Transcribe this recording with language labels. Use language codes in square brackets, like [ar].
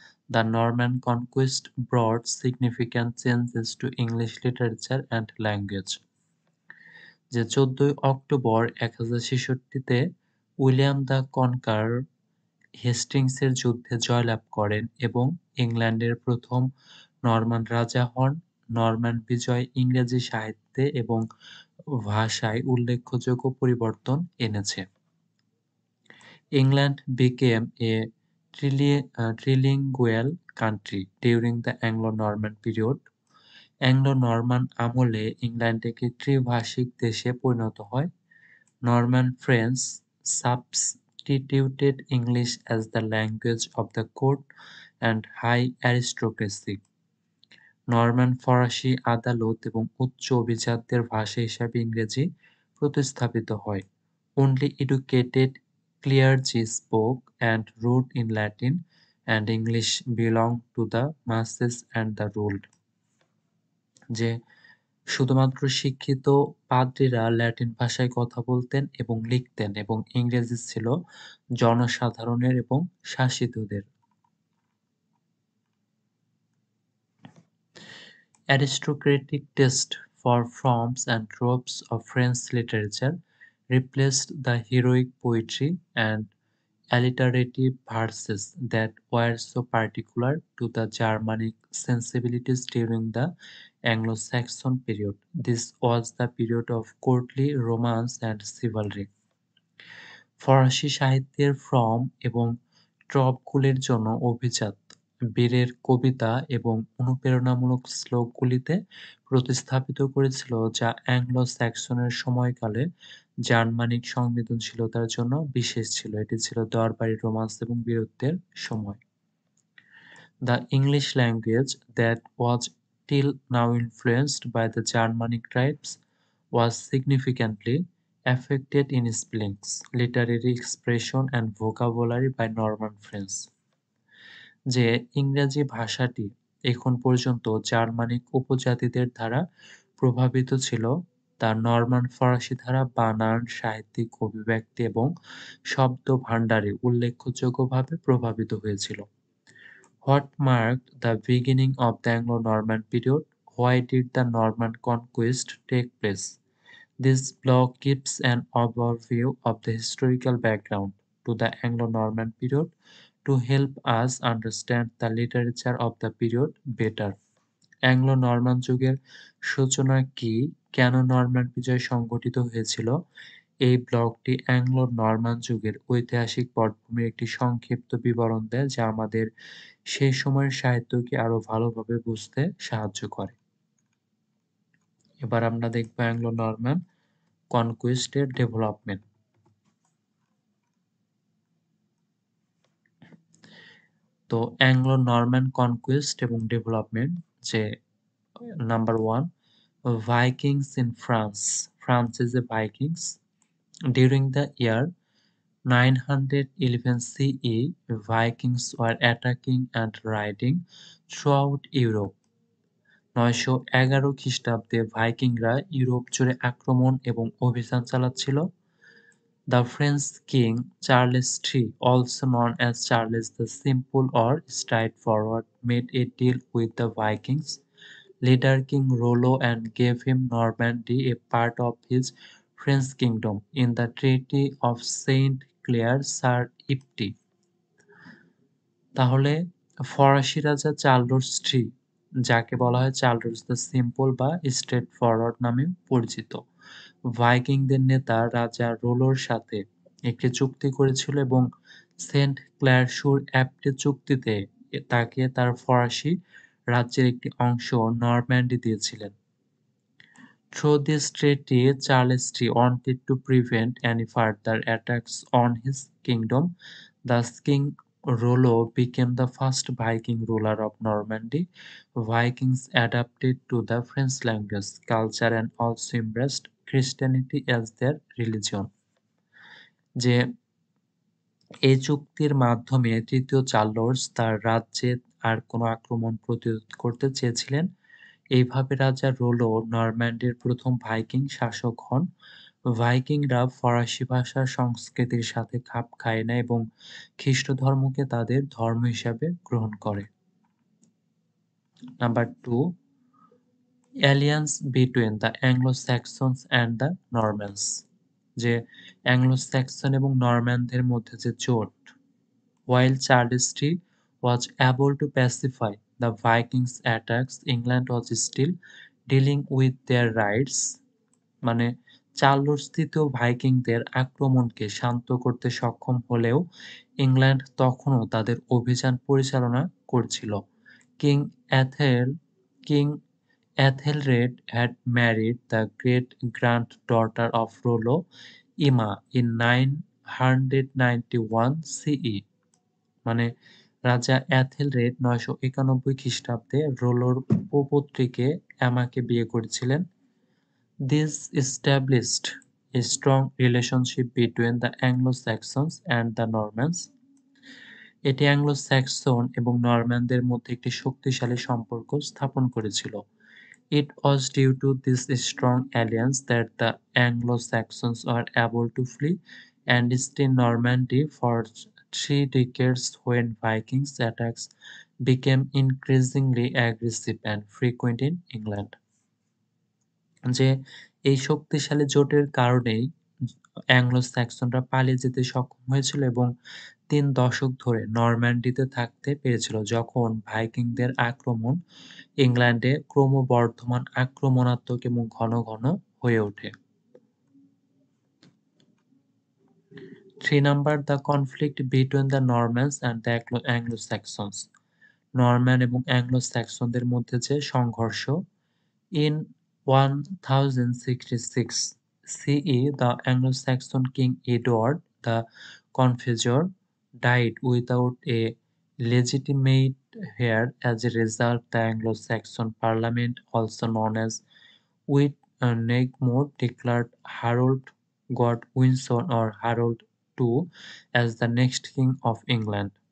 [en] The Norman conquest brought significant changes to English literature and language. [bn] যে 14ই October 1066-তে William the কনকারর হেস্টিংসের যুদ্ধে জয়লাভ করেন এবং ইংল্যান্ডের প্রথম নরমান রাজা হন। নরম্যান বিজয় ইংরেজি সাহিত্যে এবং ভাষায় উল্লেখযোগ্য পরিবর্তন এনেছে। [en] England became a trilingual country during the Anglo-Norman period. [bn] Anglo-Norman আমলে ইংল্যান্ড একটি ত্রিভাষিক দেশে পরিণত হয়। [en] Norman French substituted English as the language of the court and high aristocracy. [bn] Norman ফরাসি আদালত এবং উচ্চ অভিজাতদের ভাষা হিসাবে ইংরেজি প্রতিস্থাপিত হয়। [en] Only educated clergy spoke and wrote in Latin, and English belonged to the masses and the ruled. [bn] যে শুধুমাত্র শিক্ষিত পাদ্রীরা ল্যাটিন ভাষায় কথা বলতেন এবং লিখতেন এবং ইংরেজি ছিল জনসাধারণের এবং শাসিতদের। [en] Aristocratic taste for forms and tropes of French literature replaced the heroic poetry and alliterative verses that were so particular to the Germanic sensibilities during the Anglo-Saxon period. This was the period of courtly romance and chivalry. [bn] ফরাসি সাহিত্যের form এবং ট্রপগুলির জন্য অভিজাত বীরের কবিতা এবং অনুপ্রেরণামূলক শ্লোকগুলিতে প্রতিস্থাপিত করেছিল, যা অ্যাংলো-স্যাক্সনের সময়কালে জার্মানিক সংবেদনশীলতার জন্য বিশেষ ছিল। এটি ছিল দরবারি রোমান্স এবং বীরত্বের সময়। [en] The English language, that was till now influenced by the Germanic tribes, was significantly affected in spellings, literary expression and vocabulary by Norman French. [bn] যে ইংরেজি ভাষাটি এখন পর্যন্ত জার্মানিক উপজাতিদের দ্বারা প্রভাবিত ছিল, তা নরমান ফরাসি দ্বারা বানান, সাহিত্যিক অভিব্যক্তি এবং শব্দভাণ্ডারে উল্লেখযোগ্যভাবে প্রভাবিত হয়েছিল। [en] What marked the beginning of the Anglo-Norman period? Why did the Norman conquest take place? This blog gives an overview of the historical background to the Anglo-Norman period to help us understand the literature of the period better. [bn] Anglo-Norman যুগের সূচনা কি, কেন Norman বিজয় সংঘটিত হয়েছিল? এই ব্লগটি Anglo-Norman যুগের ঐতিহাসিক পটভূমির একটি সংক্ষিপ্ত বিবরণ দেয়, যা আমাদের সেই সময়ের সাহিত্যকে আরো ভালোভাবে বুঝতে সাহায্য করে। এবার আমরা দেখব অ্যাংলো নরমান কনকুইস্ট এর ডেভেলপমেন্ট। তো অ্যাংলো নরমান কনকুইস্ট এবং ডেভেলপমেন্ট যে number 1 [en] Vikings in France. France is the Vikings. During the year 911 CE, Vikings were attacking and raiding throughout Europe. [bn] 911 খ্রিস্টাব্দে ভাইকিংরা ইউরোপ জুড়ে আক্রমণ এবং অভিযান চালাচ্ছিল। [en] The French king Charles III, also known as Charles the Simple or Straightforward, made a deal with the Vikings leader King Rollo and gave him Normandy, a part of his French kingdom, in the Treaty of Saint Clair sur Epte. [bn] তাহলে ফরাসি রাজা Charles three, যাকে বলা হয় Charles the simple বা straight forward নামে পরিচিত, ভাইকিংদের নেতা রাজা রোলোর সাথে একটি চুক্তি করেছিল এবং সেন্ট ক্লার সুর অ্যাপ্টে চুক্তিতে তাকে তার ফরাসি রাজ্যের একটি অংশ নরম্যান্ডি দিয়েছিলেন। [en] Through this treaty, Charles III wanted to prevent any further attacks on his kingdom. Thus, King Rollo became the first Viking ruler of Normandy. Vikings adapted to the French language, culture, and also embraced Christianity as their religion. [bn] যে এই চুক্তির মাধ্যমে তৃতীয় Charles তার রাজ্যে আর কোনো আক্রমণ প্রতিরোধ করতে চেয়েছিলেন। এইভাবে রাজা রোলো নরম্যান্ডির প্রথম ভাইকিং শাসক হন। ভাইকিংরা ফরাসি ভাষা সংস্কৃতির সাথে খাপ খায় না এবং খ্রিস্ট ধর্মকে তাদের ধর্ম হিসাবে গ্রহণ করে। [en] Number 2, alliance between the Anglo Saxons and the Normans. [bn] যে অ্যাংলো-স্যাক্সন এবং নরম্যানদের মধ্যে যে জোট। [en] While Charles III was able to pacify the Vikings' attacks, England was still dealing with their raids. [bn] মানে চার্লস তৃতীয় ভাইকিংদের আক্রমণকে শান্ত করতে সক্ষম হলেও ইংল্যান্ড তখনও তাদের অভিযান পরিচালনা করছিল। [en] King Ethel king Ethelred had married the great-granddaughter of Rollo, Emma, in 991 CE. [bn] মানে রাজা এথেলরেড 991 খ্রিস্টাব্দে রোলোর উপপত্রীকে এমাকে বিয়ে করেছিলেন। [en] This established a strong relationship between the Anglo-Saxons and the Normans. [bn] এটি অ্যাংলো-স্যাক্সন এবং নরম্যানদের মধ্যে একটি শক্তিশালী সম্পর্ক স্থাপন করেছিল। [en] It was due to this strong alliance that the Anglo-Saxons were able to flee and stay in Normandy for 3 decades when Vikings attacks became increasingly aggressive and frequent in England. [bn] যে এই শক্তিশালী জোটের কারণেই অ্যাংলো-স্যাক্সনরা পালিয়ে যেতে সক্ষম হয়েছিল এবং ৩ দশক ধরে নরম্যান্ডিতে থাকতে পেরেছিল যখন ভাইকিংদের আক্রমণ ইংল্যান্ডে ক্রমবর্ধমান আক্রমণাত্মক এবং ঘন ঘন হয়ে ওঠে। [en] 3 number the conflict between the Normans and the Anglo Saxons. [bn] Norman এবং অ্যাংলো-স্যাক্সনদের মধ্যে যে সংঘর্ষ। [en] In 1066 CE, the Anglo-Saxon king Edward the Confessor died without a legitimate heir. As a result, the Anglo-Saxon parliament, also known as Witnagemot, declared Harold Godwinson or Harold II as the next king of England.